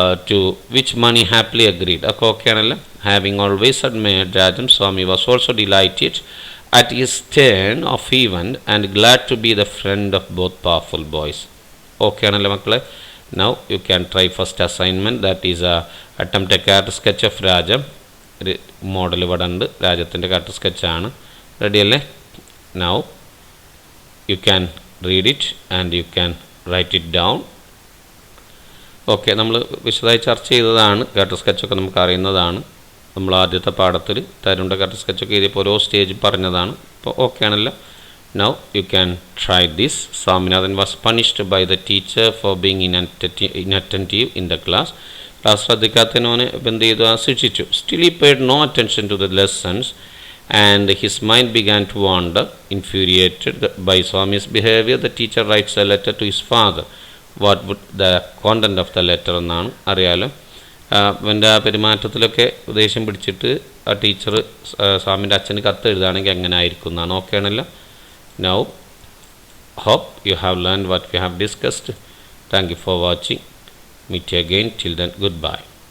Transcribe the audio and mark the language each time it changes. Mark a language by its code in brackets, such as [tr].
[en] to which Mani happily agreed. Okay, having always admired Rajam, Swami was also delighted at his turn of event and glad to be the friend of both powerful boys. Okay, now you can try first assignment, that is attempt a character sketch of Rajam. [ml] Model ഇവിടെ ഉണ്ട്, രാജത്തിൻ്റെ character sketch ആണ്. Ready അല്ലേ? [en] Now you can read it and you can write it down. [ml] Okay, നമ്മൾ വിശദമായി ചർച്ച ചെയ്തതാണ്. character sketch ഒക്കെ നമുക്ക് അറിയുന്നതാണ്. നമ്മൾ ആദ്യത്തെ പാഠത്തിൽ തരുണ്ട character sketch ഒക്കെ എഴുതിയപ്പോൾ ഓരോ സ്റ്റേജ് പറഞ്ഞതാണ്. അപ്പോൾ ഓക്കെ ആണല്ലോ. [en] Now you can try this. Swaminathan was punished by the teacher for being inattentive in the class. [ml] Class ശ്രദ്ധിക്കാത്തതിനോന് എന്ത് ചെയ്തു? ശിക്ഷിച്ചു. [en] Still he paid no attention to the lessons and his mind began to wander. Infuriated by Swami's behavior, the teacher writes a letter to his father. What would the content of the letter [ml] എന്നാണ് അറിയാലോ. അവൻ്റെ ആ പെരുമാറ്റത്തിലൊക്കെ ദേഷ്യം പിടിച്ചിട്ട് ആ teacher സ്വാമിൻ്റെ അച്ഛന് കത്ത് എഴുതുകയാണെങ്കിൽ എങ്ങനെ ആയിരിക്കും എന്നാണ്. ഓക്കെ ആണല്ലോ. [en] Now hope you have learned what we have discussed. Thank you for watching. Meet you again. Till then, goodbye.